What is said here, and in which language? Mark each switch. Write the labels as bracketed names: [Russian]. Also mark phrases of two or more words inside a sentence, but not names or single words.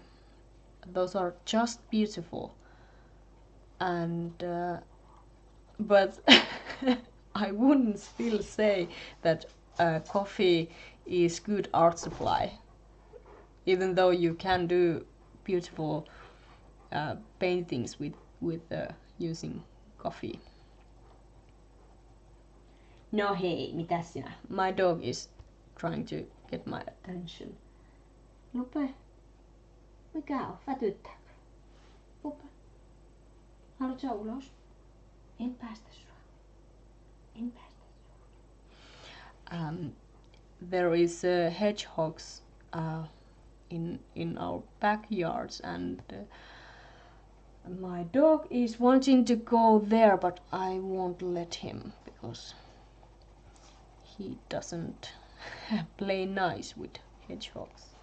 [English] Those are just beautiful, and but I wouldn't still say that coffee is good art supply, even though you can do beautiful paintings with using coffee. [Finnish] No hei, mitäs sinä? [English] My dog is trying to get my attention. [Finnish] Lupe, mikä on? Vätyttääkö? Lupe, haluatko sä ulos? En päästä sua. En päästä sua. [English] There is hedgehogs in our backyards, and my dog is wanting to go there, but I won't let him because he doesn't play nice with hedgehogs.